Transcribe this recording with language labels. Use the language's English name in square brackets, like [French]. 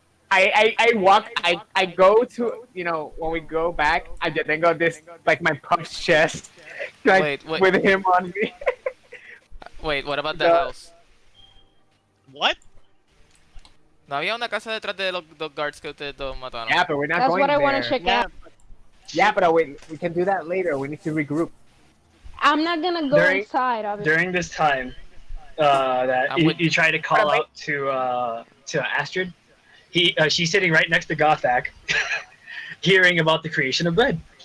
[English] I walk. I go to when we go back. I just then go this like my puffed chest, like Wait. with him on me. Wait, what about the house? What? [Spanish] ¿No había una casa detrás de los guards que ustedes dos mataron? [English] Yeah, but we're not That's going what I there. want to check out. Yeah, but we can do that later. We need to regroup. I'm not gonna go inside, obviously. During this time, that you try to call out to Astrid. She's sitting right next to Gothak, hearing about the creation of bread.